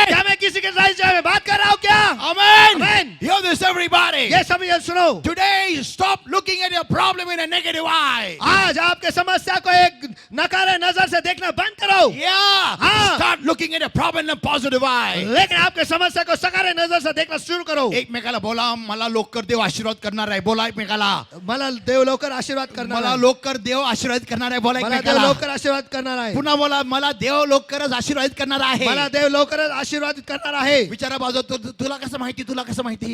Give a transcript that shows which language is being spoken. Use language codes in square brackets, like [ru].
[hi] क्या मैं किसी के साथ में बात कर रहा हूँ क्या? [en] Amen. Amen. Hear this, everybody. [hi] ये सभी ये सुनो. [en] Today, stop looking at your problem in a negative eye. [hi] आज आपके समस्या को एक नकारे नजर से देखना बंद करो. [en] Yeah. [hi] हाँ. [en] Start looking at your problem in a positive eye. [hi] लेकिन आपके समस्या को सकारे नजर से देखना शुरू करो. [mr] एकमेकाला बोला, मला लवकर देव आशीर्वाद करणार आहे. बोला एकमेकाला. मला देव लवकर आशीर्वाद करणार मला आहे. लवकर देव आशीर्वाद करणार आहे. बोला मला देव एकमेकाला. लवकर आशीर्वाद करणार आहे. पुन्हा बोला, मला देव लवकरच आशीर्वाद करणार आहे. मला देव लवकरच आशीर्वादित करणार आहे. विचारा बाजू, तुला कसं माहिती? तुला कसं माहिती?